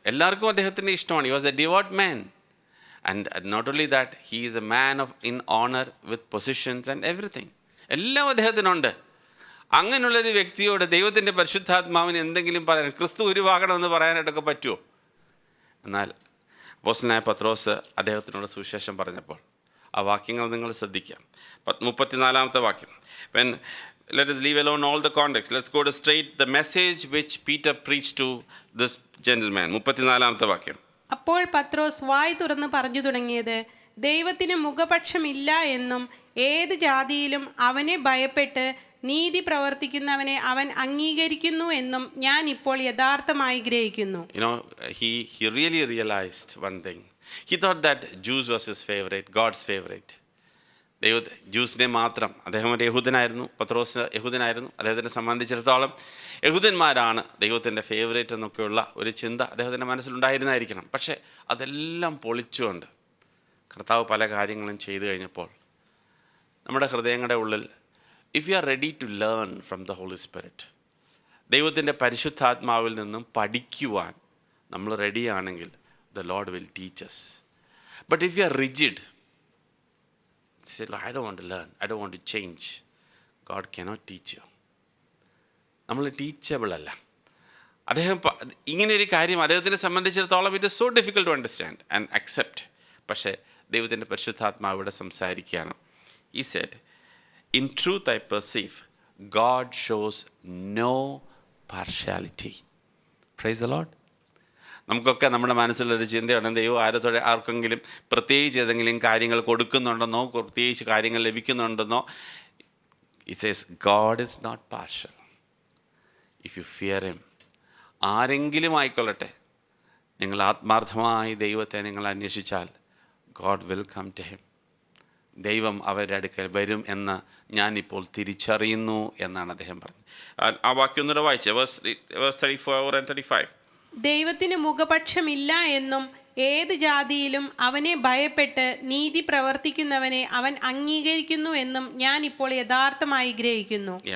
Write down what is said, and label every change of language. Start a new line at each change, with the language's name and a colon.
Malayalam: എല്ലാവർക്കും അദ്ദേഹത്തിൻ്റെ ഇഷ്ടമാണ്.
English: He was a devout man. And not only that, he is a man of in honour with positions and everything.
Malayalam: എല്ലാം അദ്ദേഹത്തിനുണ്ട്. അങ്ങനെയുള്ളൊരു വ്യക്തിയോട് ദൈവത്തിൻ്റെ പരിശുദ്ധാത്മാവിന് എന്തെങ്കിലും പറയാൻ, ക്രിസ്തു ഉരുവാകണമെന്ന് പറയാനായിട്ടൊക്കെ പറ്റുമോ? എന്നാൽ അപ്പോസ്തലനായ പത്രോസ് അദ്ദേഹത്തിനോട് സുവിശേഷം പറഞ്ഞപ്പോൾ ആ വാക്യങ്ങൾ നിങ്ങൾ ശ്രദ്ധിക്കാം. 34-ാമത്തെ വാക്യം.
English: When let us leave alone all the context, let's go to straight the message which Peter preached to this gentleman.
Malayalam: 34-ാമത്തെ വാക്യം. അപ്പോൾ പത്രോസ് വായ് തുറന്ന് പറഞ്ഞു തുടങ്ങിയത്, ദൈവത്തിന് മുഖപക്ഷമില്ല എന്നും ഏത് ജാതിയിലും അവനെ ഭയപ്പെട്ട് നീതി പ്രവർത്തിക്കുന്നവനെ അവൻ അംഗീകരിക്കുന്നു എന്നും ഞാൻ ഇപ്പോൾ യഥാർത്ഥമായി ഗ്രഹിക്കുന്നു.
English: You know, he really realized one thing. He thought that Jews was his favorite, God's favorite.
Malayalam: ജ്യൂസിനെ മാത്രം. അദ്ദേഹം ഒരു യഹൂദനായിരുന്നു. പത്രോസ് യഹൂദനായിരുന്നു. അദ്ദേഹത്തിനെ സംബന്ധിച്ചിടത്തോളം യഹൂദന്മാരാണ് ദൈവത്തിൻ്റെ ഫേവറേറ്റ് എന്നൊക്കെയുള്ള ഒരു ചിന്ത അദ്ദേഹത്തിൻ്റെ മനസ്സിലുണ്ടായിരുന്നായിരിക്കണം. പക്ഷേ അതെല്ലാം പൊളിച്ചുകൊണ്ട് കർത്താവ് പല കാര്യങ്ങളും ചെയ്തു കഴിഞ്ഞപ്പോൾ നമ്മുടെ ഹൃദയങ്ങളുടെ ഉള്ളിൽ,
English: if you are ready to learn from the holy spirit,
Malayalam: ദൈവത്തിൻ്റെ പരിശുദ്ധാത്മാവിൽ നിന്നും പഠിക്കുവാൻ നമ്മൾ റെഡിയാണെങ്കിൽ
English: the Lord will teach us. But if you are rigid, say, I don't want to learn, I don't want to change, God cannot teach you.
Malayalam: നമ്മൾ teachable അല്ല. അദ്ദേഹം ഇങ്ങനെ ഒരു കാര്യം അദ്ദേഹത്തിനെ സംബന്ധിച്ചിടത്തോളം
English: It is so difficult to understand and accept.
Malayalam: പക്ഷേ ദൈവത്തിൻ്റെ പരിശുദ്ധാത്മാവ് ഇവിടെ സംസാരിക്കുകയാണ്.
English: He said, in truth I perceive God shows no partiality. Praise the Lord.
Malayalam: നമുക്കൊക്കെ നമ്മുടെ മനസ്സിലൊരു ചിന്തയാണ്, ദൈവം ആർക്കെങ്കിലും പ്രത്യേകിച്ച് ഏതെങ്കിലും കാര്യങ്ങൾ കൊടുക്കുന്നുണ്ടെന്നോ പ്രത്യേകിച്ച് കാര്യങ്ങൾ ലഭിക്കുന്നുണ്ടെന്നോ.
English: It says God is not partial. If you fear him,
Malayalam: ആരെങ്കിലും ആയിക്കൊള്ളട്ടെ, നിങ്ങൾ ആത്മാർത്ഥമായി ദൈവത്തെ നിങ്ങൾ അന്വേഷിച്ചാൽ
English: God will come to him.
Malayalam: ദൈവം അവരുടെ അടുക്കൽ വരും എന്ന് ഞാനിപ്പോൾ തിരിച്ചറിയുന്നു എന്നാണ് അദ്ദേഹം പറഞ്ഞത്. ആ വാക്യം ഒന്നുകൂടെ വായിച്ചേ,
English: verse 34 and 35.
Malayalam: ദൈവത്തിന് മുഖപക്ഷമില്ല എന്നും ഏത് ജാതിയിലും അവനെ ഭയപ്പെട്ട് നീതി പ്രവർത്തിക്കുന്നവനെ അവൻ അംഗീകരിക്കുന്നു എന്നും ഞാൻ ഇപ്പോൾ യഥാർത്ഥമായി ഗ്രഹിക്കുന്നു.